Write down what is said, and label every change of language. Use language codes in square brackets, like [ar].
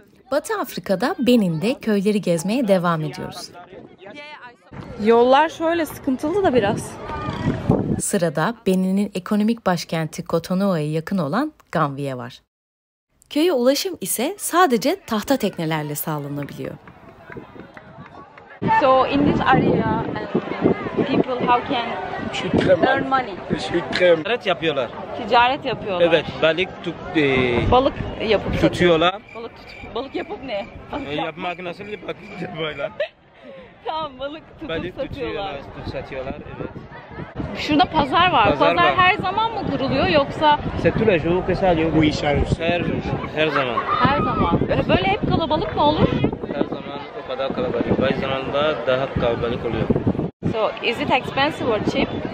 [tr] Batı Afrika'da Benin'de köyleri gezmeye devam ediyoruz. Yollar şöyle sıkıntılı da biraz. Sırada Benin'in ekonomik başkenti Cotonou'ya yakın olan Gamviye var. Köye ulaşım ise sadece tahta teknelerle sağlanabiliyor. [en] So in this area, people how can earn money? [tr] Ticaret yapıyorlar. Ticaret yapıyorlar. Evet, Balık yapıp tutuyorlar. Balık yapıp ne? Yapmak nasıl yapmak böyle? Tamam, balık tutup Balık satıyorlar. satıyorlar, evet. Şurada pazar var. Pazar var. Her zaman mı kuruluyor yoksa [fr] C'est tous les jours que ça a lieu. [tr] Bu işler Her zaman. her zaman? Böyle hep kalabalık mı olur? Her zaman o kadar kalabalık. Bazı zamanlarda daha kalabalık oluyor. [en] So is it expensive or cheap?